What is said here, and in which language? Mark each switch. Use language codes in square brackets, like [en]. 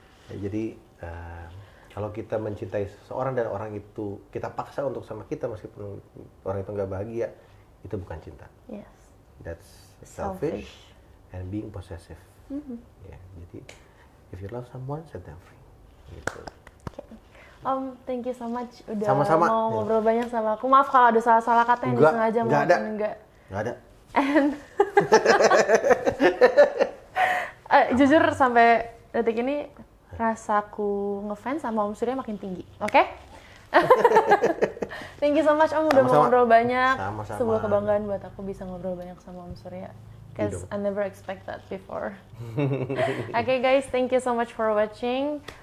[id] Jadi kalau kita mencintai seseorang dan orang itu kita paksa untuk sama kita meskipun orang itu nggak bahagia, itu bukan cinta. [en] Yes. That's selfish and being possessive. [id] Ya, jadi [en] if you love someone, set them free. [id] Gitu. [en] Okay. Thank you so much udah [id] Sama-sama. Mau ngobrol banyak sama aku. Maaf kalau ada salah-salah kata yang disengaja maupun enggak. Nggak ada. And jujur sampai detik ini rasaku ngefans sama Om Surya makin tinggi. Oke? [en] Thank you so much [id] Om udah mau ngobrol banyak. Sama-sama. Sebuah kebanggaan buat aku bisa ngobrol banyak sama Om Surya. [en] Because I never expect that before. Okay guys, thank you so much for watching.